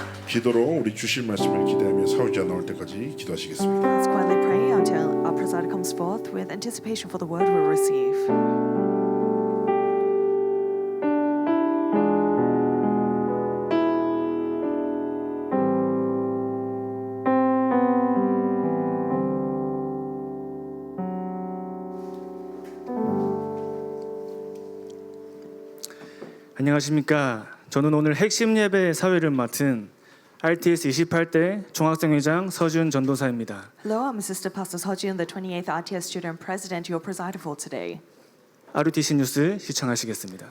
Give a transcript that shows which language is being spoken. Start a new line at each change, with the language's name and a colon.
Korean: 기도로 우리 주실 말씀을 기대하며 사후자 나올 때까지 기도하시겠습니다.
English: Let's quietly pray until our presider comes forth with anticipation for the word we'll receive.
Korean: 안녕하십니까. 저는 오늘 핵심 예배 사회를 맡은 RTS 28대 중학생회장 서준 전도사입니다.
English: Hello, I'm Assistant Pastor Seo-jun, the 28th RTS student president, your presider for today.
Korean: RUTC 뉴스 시청하시겠습니다.